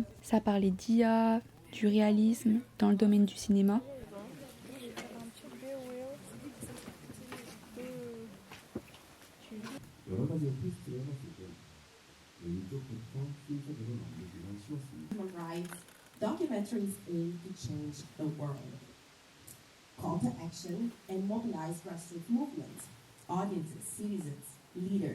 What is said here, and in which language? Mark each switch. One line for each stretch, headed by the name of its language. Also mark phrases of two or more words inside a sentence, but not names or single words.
French: Ça parlait d'IA, du réalisme dans le domaine du cinéma.
Korean: 여러 가지 테스트를 해봤을 때
English: Human rights documentaries aim to change the world. Call to action and mobilize grassroots movements, audiences, citizens, leaders.